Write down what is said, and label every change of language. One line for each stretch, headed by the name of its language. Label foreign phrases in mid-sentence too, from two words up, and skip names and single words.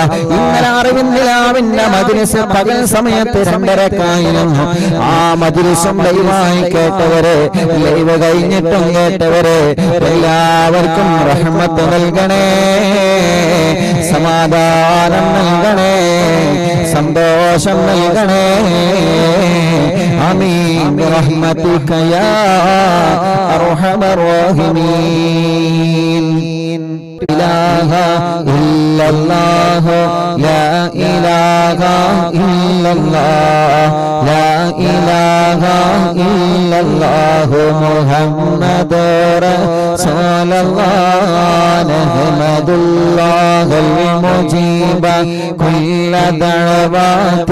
Malayalam: ഇന്നലെ അറിവിന്നിലാവിന്റെ മജ്‌ലിസ് പകൽ സമയത്ത് 2:30 ആ മജ്‌ലിസും ലൈവായി കേട്ടവരെ, ലൈവ് കഴിഞ്ഞിട്ടും കേട്ടവരെ എല്ലാവർക്കും റഹ്മത്ത് നൽകണേ, സമാധാനം നൽകണേ, സന്തോഷം നൽകണേ.
Arabic: آمين برحمتك يا أرحم الراحمين. إله إلا الله لا إله إلا الله لا إله إلا الله محمد رسول الله نحمد الله المجيب كل دعوات